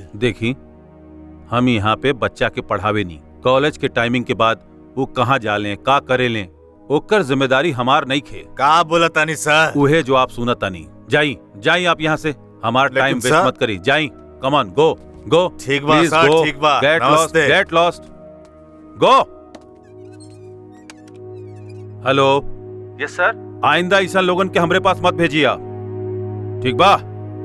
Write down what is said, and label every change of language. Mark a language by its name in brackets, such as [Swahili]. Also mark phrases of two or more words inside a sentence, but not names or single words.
[Bhojpuri] देखी हम यहाँ पे बच्चा के पढ़ावे नहीं, कॉलेज के टाइमिंग के बाद वो कहाँ जा लें का करे लें ओकर जिम्मेदारी हमार नहीं खे। का बोला तानी सर? उहे जो आप सुना तानी। जाई जाई आप यहाँ से, हमार [English] time waste [Bhojpuri] मत करी। [English] जाई, come on go go. [Bhojpuri] ठीक बा सर, ठीक बा। [English] Get lost get lost go. Hello. Yes sir. [Bhojpuri] आइंदा ऐसा लोगन के हमरे पास मत भेजिए। ठीक बा?